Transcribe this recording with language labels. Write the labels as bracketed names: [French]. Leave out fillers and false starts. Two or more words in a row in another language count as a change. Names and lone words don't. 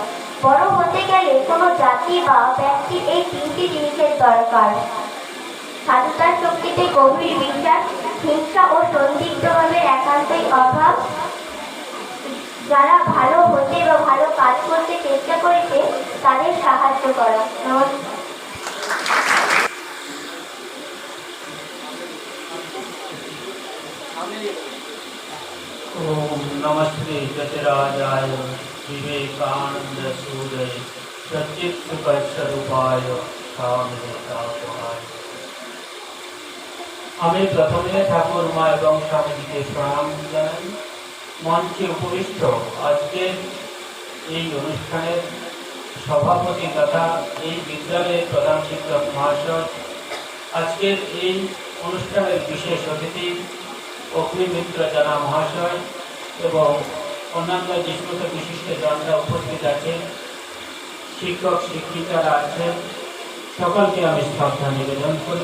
[Bangla] বড় হতে গেলে কোনো জাতি বা ব্যক্তির এই তিনটি জিনিসের দরকার: সাধুতার শক্তিতে গভীর বিশ্বাস, হিংসা ও সন্দিগ্ধভাবে একান্তই অভাব, যারা ভালো হতে বা ভালো কাজ করতে চেষ্টা করেছে তাদের সাহায্য করা। [Sanskrit] ओम नमस्ते जतिराजाय विवेकानंद सूर्य सच्चित सुख स्वरूपाय स्वामिनाथाय। [Bangla] আমি প্রথমে ঠাকুর মা এবং স্বামীজিকে প্রণাম জানাই। মঞ্চে উপবিষ্ট আজকের এই অনুষ্ঠানের সভাপতি তথা এই বিদ্যালয়ের প্রধান শিক্ষক মহাশয়, আজকের এই অনুষ্ঠানের বিশেষ অতিথি অগ্নিমিত্র জানা মহাশয় এবং অন্যান্য যে সমস্ত বিশিষ্ট জনরা উপস্থিত আছেন, শিক্ষক শিক্ষিকারা আছেন, সকলকে আমি শ্রদ্ধা নিবেদন করি।